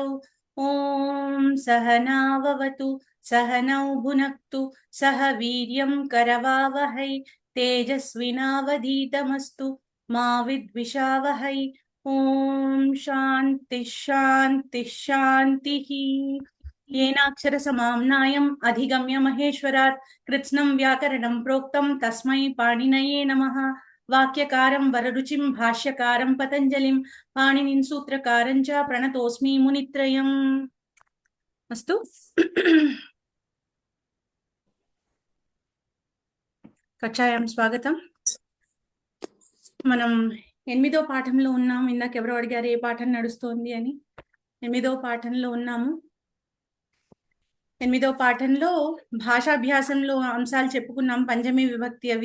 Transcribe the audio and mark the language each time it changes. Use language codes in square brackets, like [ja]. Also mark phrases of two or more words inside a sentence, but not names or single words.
[sa] ఓం సహనావవతు సహనౌ భునక్తు సహ వీర్యం కరవావహై తేజస్వినావధీతమస్తు మా విద్విషావహై. ఓం శాంతి శాంతి శాంతిః. येनाक्षर समाम्नायम् अधिगम्य महेश्वरात् कृत्स्नं व्याकरणं प्रोक्तं तस्मै पाणिनये नमः. वाक्यकारं वररुचिं भाष्यकारं पतञ्जलिं पाणिनिं सूत्रकारं च प्रणतोऽस्मि मुनित्रयम्. अस्तु, కక్షాయాం స్వాగతం. [te] మనం 8వ పాఠంలో ఉన్నాము. ఇందాక ఎవరో అడిగారు ఏ పాఠం నడుస్తోంది అని. 8వ పాఠంలో ఉన్నాము. 8వ పాఠంలో భాషాభ్యాసంలో అంశాలు చెప్పుకున్నాం, పంచమీ విభక్తి అవి.